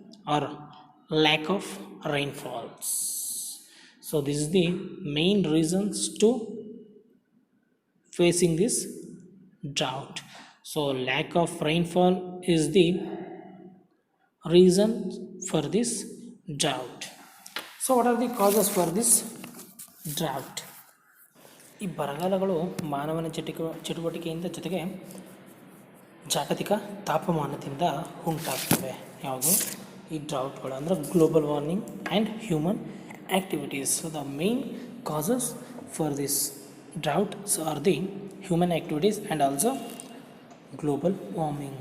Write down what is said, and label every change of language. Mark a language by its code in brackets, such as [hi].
[en] or lack of rainfalls. So this is the main reasons to facing this drought. So lack of rainfall is the reason for this drought. So what are the causes for this drought? [kn] ಈ ಬರಗಾಲಗಳು ಮಾನವನ ಚಟುವಟಿಕೆಯಿಂದ ಜೊತೆಗೆ ಜಾಗತಿಕ ತಾಪಮಾನದಿಂದ ಉಂಟಾಗ್ತವೆ. ಯಾವುದು ಈ ಡ್ರೌಟ್ಗಳು ಅಂದರೆ [en] Global warming and human activities. So the main causes for this droughts are the human activities and also global warming.